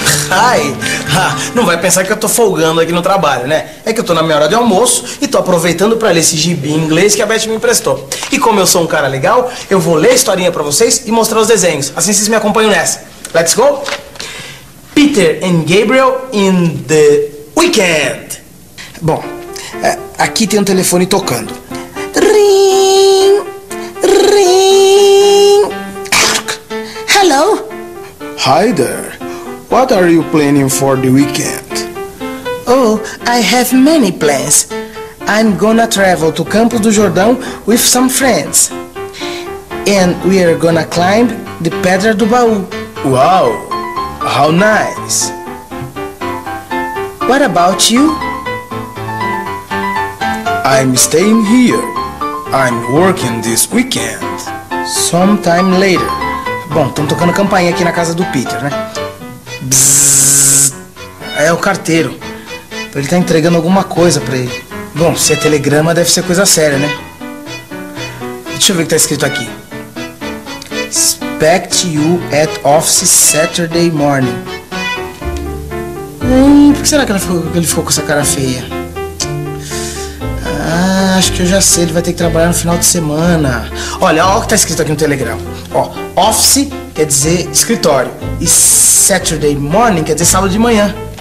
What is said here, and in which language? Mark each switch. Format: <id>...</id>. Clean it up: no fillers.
<pt>Ai, não vai pensar que eu tô folgando aqui no trabalho, né? É que eu tô na minha hora de almoço e tô aproveitando pra ler esse gibi em inglês que a Beth me emprestou. E como eu sou um cara legal, eu vou ler a historinha pra vocês e mostrar os desenhos. Assim vocês me acompanham nessa.</pt> <en>Let's go! Peter and Gabriel in the weekend.</en> <pt>Bom, aqui tem um telefone tocando.</pt> <en>Ring! Ring! Hello? Hi there. What are you planning for the weekend? Oh, I have many plans. I'm gonna travel to Campos do Jordão with some friends. And we are gonna climb the Pedra do Baú. Wow, how nice. What about you? I'm staying here. I'm working this weekend. Sometime later.</en> <pt>Bom, estão tocando campainha aqui na casa do Peter, né? Bzzz. É o carteiro. Ele tá entregando alguma coisa pra ele. Bom, se é telegrama deve ser coisa séria, né? Deixa eu ver o que tá escrito aqui.</pt> <en>Expect you at office Saturday morning.</en> <pt>Por que será que ele ficou com essa cara feia? Acho que eu já sei, ele vai ter que trabalhar no final de semana. Olha o que tá escrito aqui no telegrama. Ó, office quer dizer escritório. E</pt> <en>Saturday morning</en> <pt>quer dizer sábado de manhã.</pt>